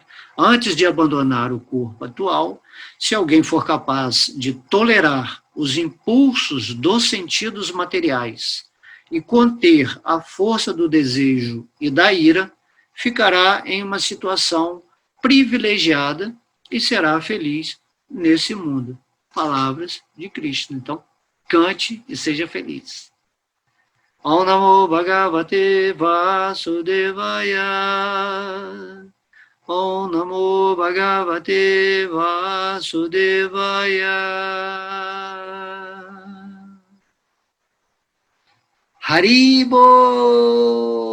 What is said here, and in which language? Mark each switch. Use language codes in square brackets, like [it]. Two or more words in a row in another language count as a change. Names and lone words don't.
[pt] Antes de abandonar o corpo atual, se alguém for capaz de tolerar os impulsos dos sentidos materiais e conter a força do desejo e da ira, ficará em uma situação privilegiada e será feliz nesse mundo. Palavras de Krishna. Então, cante e seja feliz. [sa] ॐ नमो भगवते वासुदेवाय. ॐ नमो भगवते वासुदेवाय. [pt] Haribo.